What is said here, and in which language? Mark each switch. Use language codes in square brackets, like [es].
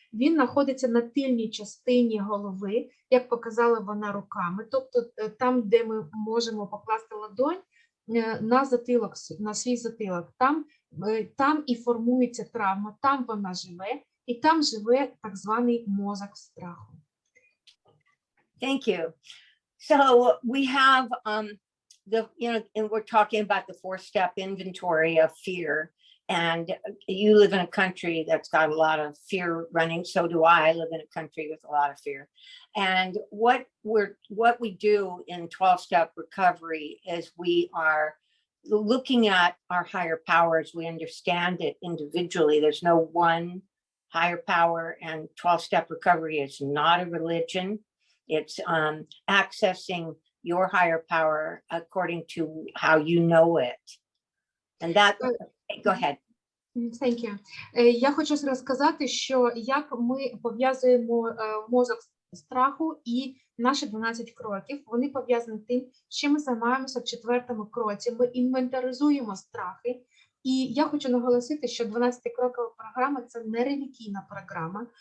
[uk] Він знаходиться на тильній частині голови, як показала вона руками, тобто там, де ми можемо покласти ладонь на затилок, на свій затилок. Там і формується травма, там вона живе, і там живе так званий мозок страху. [en] Thank you. So we have and we're talking about the 4-step inventory of fear. And you live in a country that's got a lot of fear running. So do I live in a country with a lot of fear. And what we do in 12-step recovery is we are looking at our higher powers. We understand it individually. There's no one higher power, and 12-step recovery is not a religion. It's accessing your higher power according to how you know it. And that, go ahead. Thank you. [uk] Я хочу розказати, що як ми пов'язуємо мозок страху і наші 12 кроків. Вони пов'язані тим, що ми займаємося в 4-му кроці. Ми інвентаризуємо страхи. І я хочу наголосити, що 12-крокова програма – це не релігійна програма.